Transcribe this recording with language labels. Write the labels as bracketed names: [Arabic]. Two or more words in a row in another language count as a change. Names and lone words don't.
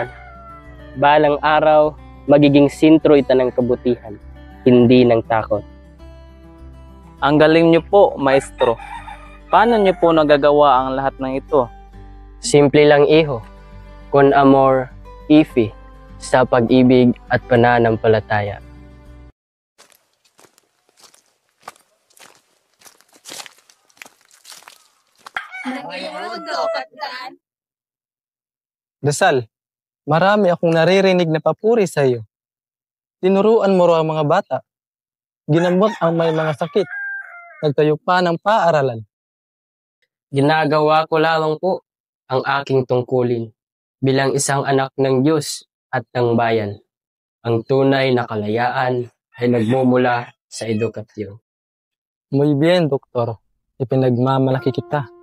[Filipino] Balang araw, magiging sentro ito ng kabutihan, hindi ng takot. Ang galing nyo po, Maestro. Paano nyo po nagagawa ang lahat ng ito? Simple lang, iho. [Spanish] Con amor, [Filipino] ifi, sa pag-ibig at pananampalataya. Rizal, marami akong naririnig na papuri sa iyo. Tinuruan mo raw ang mga bata. Ginamot ang may mga sakit. Nagtayo pa ng paaralan. Ginagawa ko lamang po ang aking tungkulin bilang isang anak ng Diyos at ng bayan. Ang tunay na kalayaan ay nagmumula sa edukasyon. [Spanish] Muy bien, [Filipino] Doktor. Ipinagmamalaki kita.